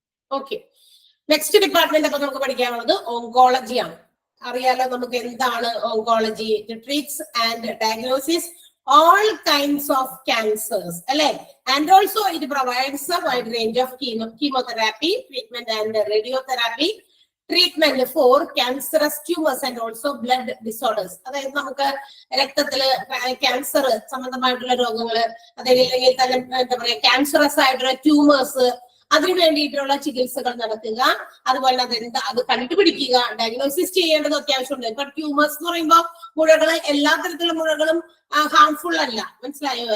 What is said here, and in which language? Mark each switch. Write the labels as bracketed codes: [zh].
[ml] Okay, next department അപ്പൊ നമുക്ക് പഠിക്കാനുള്ളത് ഓങ്കോളജി ആണ്. അറിയാലോ നമുക്ക് എന്താണ് oncology? [en] treats and diagnosis all kinds of cancers, [ml] അല്ലെ? [en] And also it provides a wide range of chemotherapy, treatment and radiotherapy, treatment for cancerous tumors and also blood disorders. [ml] അതായത് നമുക്ക് രക്തത്തില് ക്യാൻസർ സംബന്ധമായിട്ടുള്ള രോഗങ്ങള്, അതല്ലെങ്കിൽ തന്നെ എന്താ പറയാ ക്യാൻസറസ് ആയിട്ടുള്ള ട്യൂമേഴ്സ്, അതിനു വേണ്ടിയിട്ടുള്ള ചികിത്സകൾ നടത്തുക. അതുപോലെ അത് കണ്ടുപിടിക്കുക, ഡയഗ്നോസിസ് ചെയ്യേണ്ടത് അത്യാവശ്യമുണ്ട്. ഇപ്പൊ ട്യൂമേഴ്സ് എന്ന് പറയുമ്പോൾ മുഴകള് എല്ലാ തരത്തിലുള്ള മുഴകളും ഹാർംഫുൾ അല്ല, മനസ്സിലായോ?